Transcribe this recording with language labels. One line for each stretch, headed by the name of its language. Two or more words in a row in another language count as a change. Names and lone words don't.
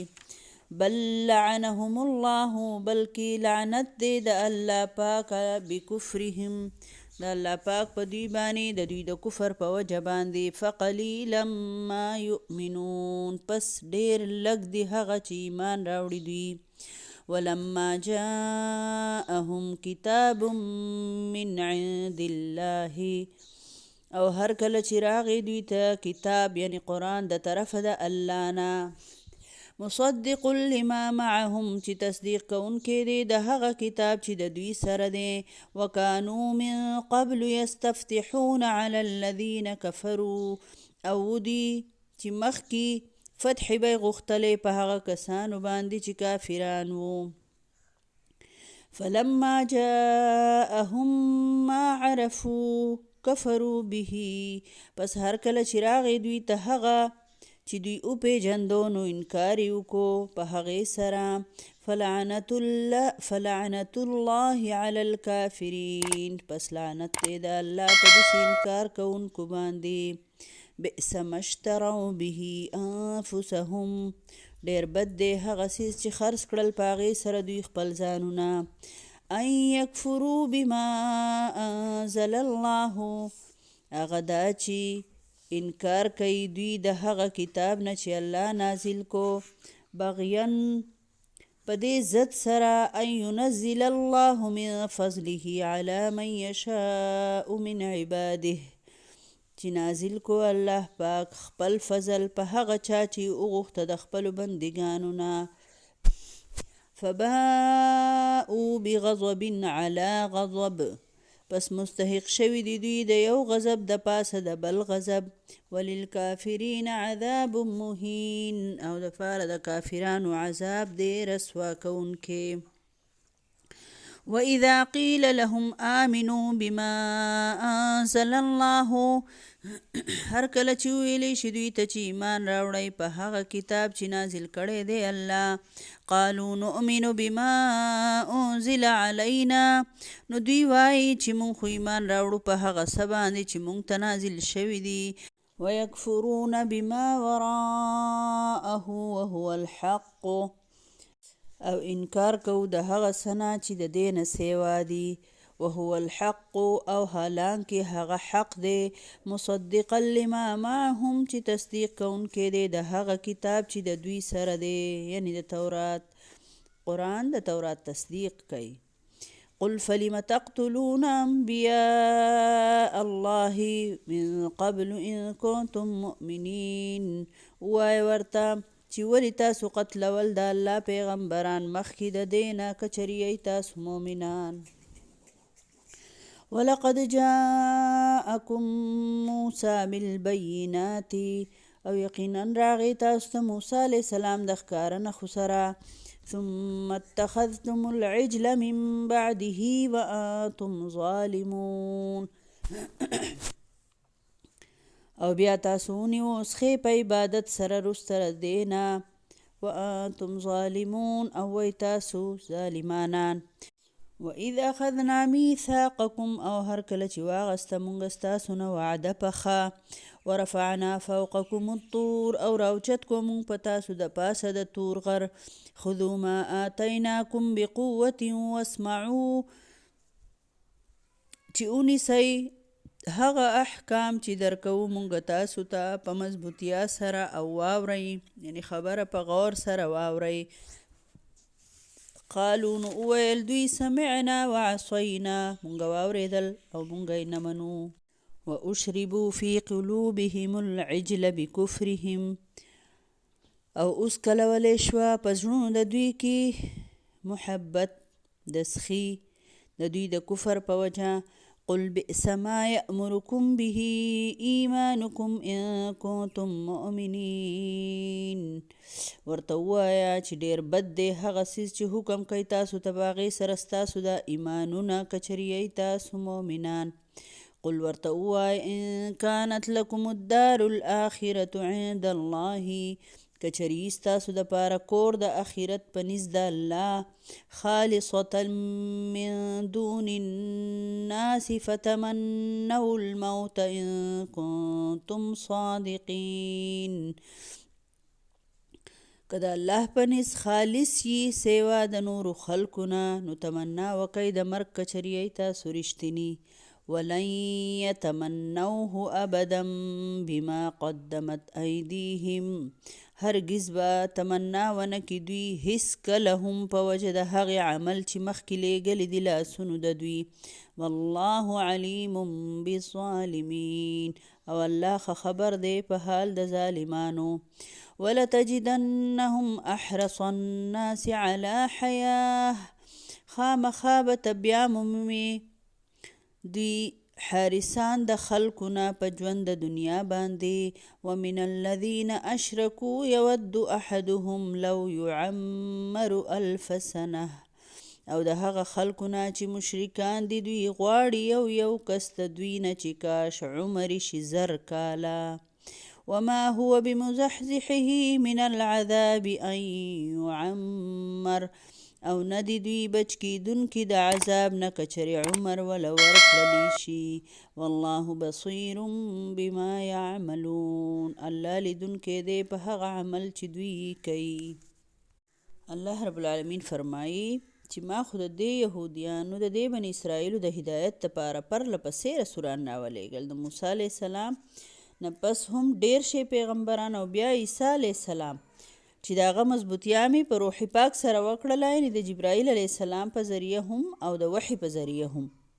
Arabic: بل لعنهم الله،
Pashto: بلکې لعنت دی د الله پاک بکفرهم، د الله پاک په دوی باندې د دوی د کفر په وجه باندې.
Arabic: فقلیلا ما یؤمنون،
Pashto: پس ډیر لږ دی هغه چې ایمان راوړي دوی.
Arabic: ولما جاءهم کتاب من عند الله،
Pashto: او هر کله چې راغی دوی ته کتاب یعنی قرآن د طرفه د الله نه،
Arabic: مصدق لما معهم،
Pashto: چې تصدیق کوونکی دی د هغه کتاب چې د دوی سره دی.
Arabic: وکانو من قبل یستفتحون علی الذین کفروا،
Pashto: او دی چې مخکې فتح به غوښتلې په هغه کسانو باندې چې کافران وو.
Arabic: فلما جاءهم ما عرفوا کفروا به،
Pashto: پس هر کله چې راغی دوی ته هغه چې دوی وپېژندو، نو انکار یې وکړو په هغې سره.
Arabic: فلعنت الله علی الکافرین،
Pashto: پس لعنت دی د الله په داسې انکار کوونکو باندې.
Arabic: بئس ما اشتروا به انفسهم،
Pashto: ډېر بد دی هغه څیز چې خرڅ کړل په هغې سره دوی خپل ځانونه.
Arabic: ان یکفروا بما انزل الله،
Pashto: هغه دا چې انکار کوي دوی د هغه کتاب نه چې الله نازل کو. بغیاً په دې ضد سره،
Arabic: ان ينزل الله من فضله على من یشاء من عباده،
Pashto: چې نازل کو الله پاک خپل فضل په هغه چا چې وغوښته د خپلو بندګانو نه.
Arabic: فباءوا بغضب على غضب،
Pashto: پس مستحق شوي دي دوی د یو غضب د پاسه د بل غضب.
Arabic: وللکافرین عذاب مهین،
Pashto: او د پاره د کافرانو عذاب دی رسوا کوونکی.
Arabic: وَإِذَا قِيلَ لَهُمْ آمِنُوا بِمَا أَنزَلَ اللَّهُ،
Pashto: هر کله چې ویلی شي دوی ته چې ایمان راوړئ په هغه کتاب چې نازل کړی دی الله.
Arabic: قالوا نؤمن بما انزل علینا،
Pashto: نو دوی وایي چې مونږ خو ایمان راوړو په هغه څه باندې چې مونږ ته نازل شوي دي.
Arabic: ویکفرون بما وراءه وهو الحق،
Pashto: او انکار کو د هغه څه نه چې د دې نه سیوا دي.
Arabic: وهو الحق،
Pashto: او حالانکه هغه حق دی.
Arabic: مصدقا لما معهم،
Pashto: چې تصدیق کوونکی دی د هغه کتاب چې د دوی سره دی، یعنی د تورات. قرآن د تورات تصدیق کوي.
Arabic: قل فلم تقتلون انبیاء الله من قبل ان کنتم مؤمنین،
Pashto: وای ورته چې ولې تاسو قتلول د الله پیغمبران مخکې د دې نه که چېرې تاسو مؤمنان.
Arabic: ولقد جاءکم موسی بالبینات،
Pashto: او یقینا راغی تاسو ته موسی
Arabic: علیه السلام
Pashto: د ښکاره نښو سره.
Arabic: ثم اتخذتم العجل من بعده وانتم ظالمون،
Pashto: او بیا تاسو ونیو څښئ په عبادت سره وروسته دینا
Arabic: وانتم ظالمون
Pashto: او وی تاسو ظالمانان
Arabic: وإذ أخذنا ميثاقكم
Pashto: او هر کله چې واغسته مونږ ستاسو نه وعده پخه
Arabic: ورفعنا فوقكم الطور
Pashto: او راوچت کو مونږ په تاسو د پاسه د تور غر
Arabic: خذوا ما آتیناکم بقوة واسمعوا
Pashto: چې ونیسئ هغه احکام چې درکوو مونږ تاسو ته په مضبوطیا سره او واورئ یعنی خبره په غور سره واورئ قالو نو وویل دوی
Arabic: سمعنا وعصینا
Pashto: مونږ واورېدل او مونږ یې نه منو
Arabic: واشربوا في قلوبهم العجل بكفرهم
Pashto: او اوس کلولی شوه په زړونو د دوی کې محبت د سخي د دوی د کفر په وجه
Arabic: قل بئس ما يأمركم به ایمانکم ان کنتم مؤمنین
Pashto: ورته ووایه چې ډېر بد دی هغه څیز چې حکم کوي تاسو ته په هغې سره ستاسو د ایمانونه که چېرې یئ تاسو مؤمنان قل ورته ووایه
Arabic: ان كانت لكم الدار الآخرة عند الله
Pashto: که چېرې ستاسو دپاره کور د آخرت په نزد د الله
Arabic: خالصة من دون الناس فتمنوا الموت ان کنتم صادقین
Pashto: که د الله په نزد خالص یي سیوا د نورو خلکو نه نو تمنا وکئ د مرګ که چېرې یئ تاسو رښتیني
Arabic: ولن يتمنوه ابدا بما قدمت ایدیهم
Pashto: هرگز به تمنا ونه کړي دوی هیڅکله هم په وجه د هغې عمل چې مخکې لیږلي دي لاسونو د دوی
Arabic: والله علیم
Pashto: بالظالمین او الله ښه خبر دی په حال د ظالمانو
Arabic: ولتجدنهم احرص الناس على حیاه
Pashto: خامخا به ته بیا مومي دوی حارسان د خلکونه په ژوند د دنیا باندې
Arabic: ومن الذین اشرکوا یود احدهم لو یعمر الف سنه
Pashto: او د هغه خلکونه چې مشرکان دي دوی غواړي یو کس د دوی نه چې کاش عمر شي 1000 کاله
Arabic: وما هو بمزحزحه من العذاب ان يعمر
Pashto: او نه دی دوی بچ کیدونکي د عذاب نه که چېرې عمر وله ورکړلی شي
Arabic: والله بصیر بما یعملون
Pashto: الله لیدونکی دی په هغه عمل چې دوی کوي
Arabic: الله رب العالمین
Pashto: فرمایي چې ما خو د دې یهودیانو د دې بني اسرائیلو د هدایت دپاره پرله پسې رسولان راولېږل د موسی
Arabic: علیه السلام
Pashto: نه پس هم ډېر شی پیغمبران او بیا عیسی
Arabic: علیه السلام
Pashto: چې د هغه مضبوطیا مې په روح پاک سره وکړله یعنې د جبرائیل
Arabic: علیه السلام
Pashto: په ذریعه هم او د وحي په ذریعه هم